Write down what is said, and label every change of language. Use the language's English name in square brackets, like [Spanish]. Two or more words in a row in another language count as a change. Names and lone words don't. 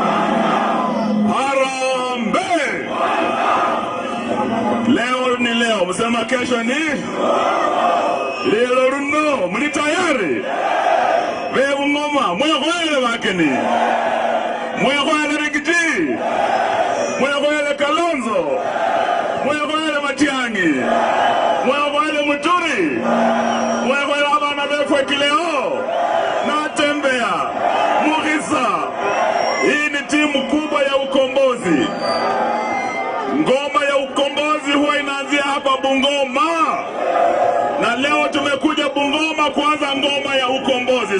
[Swahili] Harambee! Leo ni leo, msema kesho ni leo runo, mli tayari? [Luyia] Wewe Bungoma, mwekwele wakeni. Mwekwele Rigiji. Mwekwele Kalonzo. Mwekwele Matiang'i. Mwekwele Muturi. Mwekwele abana befwe kileo. Natembea. Mugisa. [Swahili] Hii ni timu kubwa ya ukombozi. Ngoma ya ukombozi huwa inaanzia hapa Bungoma. Na leo tumekuja Bungoma kuanza ngoma ya ukombozi.